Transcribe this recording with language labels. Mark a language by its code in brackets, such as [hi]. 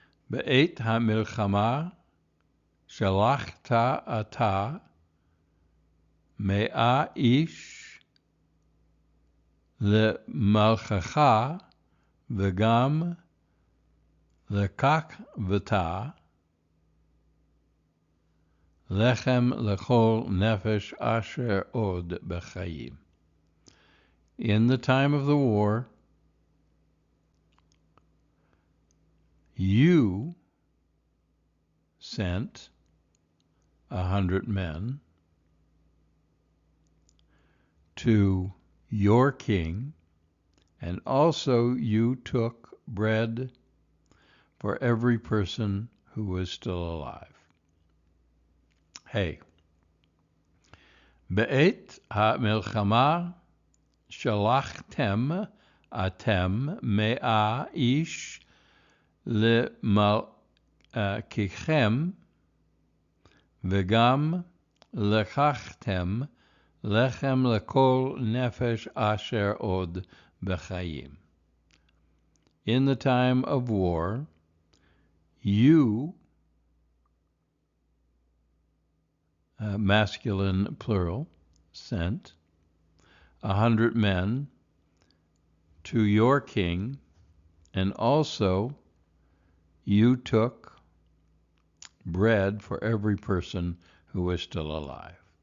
[he] Beit ha-milchama שלחת אתה 100 איש למלכך וגם לקחת לחם לכל נפש אשר עוד בחיים. [en] In the time of the war, you sent 100 men to your king, and also you took bread for every person who was still alive. Hey. [he] בעת המלחמה שלחתם אתם 100 איש למלככם, וגם לקחתם לחם לכל נפש אשר עוד בחיים. [en] In the time of war, you, masculine plural, sent 100 men to your king, and also you took bread for every person who was still alive.